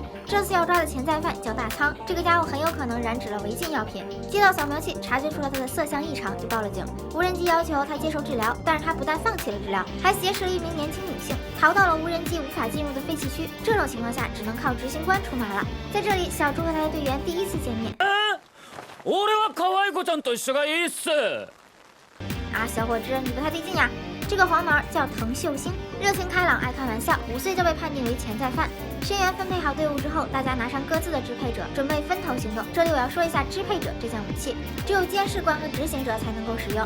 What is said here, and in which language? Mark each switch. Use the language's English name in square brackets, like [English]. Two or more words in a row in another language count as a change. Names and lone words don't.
[Chinese] 这次要抓的潜在犯叫大仓，这个家伙很有可能染指了违禁药品。接到扫描器，察觉出了他的色相异常，就报了警。无人机要求他接受治疗，但是他不但放弃了治疗，还挟持了一名年轻女性，逃到了无人机无法进入的废弃区。这种情况下，只能靠执行官出马了。在这里，小猪和他的队员第1次见面。 [Japanese] 俺は可愛い子ちゃんと一緒がいいっす。 [Chinese] 啊，小伙子，你不太对劲呀！这个黄毛叫滕秀星，热情开朗，爱开玩笑，5岁就被判定为潜在犯。申源分配好队伍之后，大家拿上各自的支配者，准备分头行动。这里我要说一下支配者这件武器，只有监视官和执行者才能够使用。